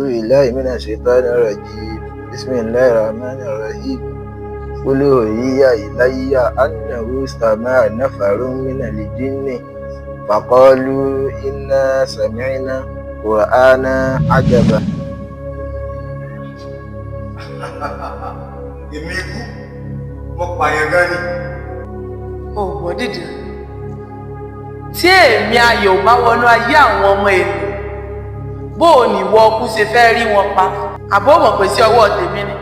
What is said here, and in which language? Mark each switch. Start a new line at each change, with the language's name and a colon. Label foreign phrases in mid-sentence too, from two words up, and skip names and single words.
Arabic: بالله من الشيطان الرجيم بسم الله الرحمن الرحيم قل أوحي إلي أنه استمع نفر من الجن فقالوا إنا سمعنا قرآنا عجبا.
Yoruba: Èmi ikú, mo pààyàn gan ni. Ọ̀gbọ́n dìde. Tí èmi ayọ̀ bá wọnú ayé àwọn ọmọ èlò, bó o ní ìwọ ọkú ṣe fẹ́ rí wọn pa, àbó mọ̀ pé sí ọwọ́ tèmi ni.